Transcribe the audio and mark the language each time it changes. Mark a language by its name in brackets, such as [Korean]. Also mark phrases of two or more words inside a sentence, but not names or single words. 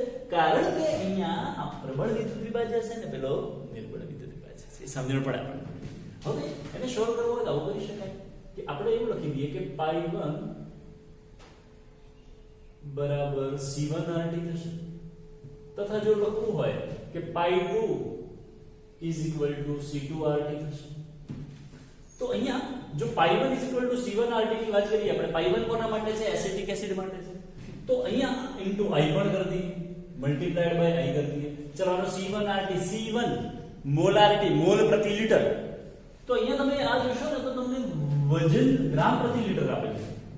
[Gujarati] કારણ કે અહીંયા આ પ્રબળ વિદ્યુત વિભાજ્ય છે ને પેલો નિર્બળ વિદ્યુત વિભાજ્ય છે. એ સમજણ પડે આપણને. હવે એને સોલ્વ કરવો હોય તો આવું કરી શકાય કે આપણે એવું લખી દઈએ કે pi1 બરાબર C1RT થશે, તથા જો લખવું હોય કે [English] pi2 is equal to C2RT [Gujarati] થશે. તો અહીંયા જો [English] pi1 is equal to C1RT [Gujarati] ની વાત કરીએ આપણે, pi1 કોના માટે છે? એસિટિક એસિડ માટે છે. તો અહીંયા ઇન્ટુ I પણ કરી દઈએ, [English] multiplied by I [Gujarati] કરી દઈએ. ચલો આનો C1RT, C1 મોલારિટી, મોલ પ્રતિ લિટર. તો અહીંયા તમે આ જોશો ને તો તમને વજન ગ્રામ પ્રતિ લિટર આપે છે.